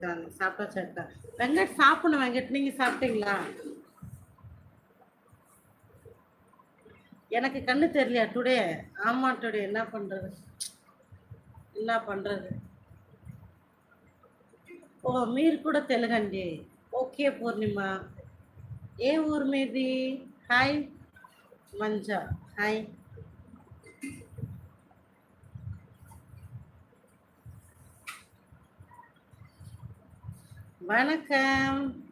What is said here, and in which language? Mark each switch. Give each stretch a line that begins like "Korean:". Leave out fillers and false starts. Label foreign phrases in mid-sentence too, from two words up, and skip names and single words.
Tamil: சாப்பிட்டாச்சா? வெங்கட் சாப்பிடணும். வெங்கட் நீங்க சாப்பிட்டீங்களா? எனக்கு கண்ணு தெரியலையா டுடே? ஆமா டுடே என்ன பண்றது? என்ன பண்றது?
Telugu: ఓ మీరు కూడా తెలుగండి. ఓకే పూర్ణిమ. ఏ ఊరు మీది? హాయ్ మంజ. హాయ్. வணக்கம்.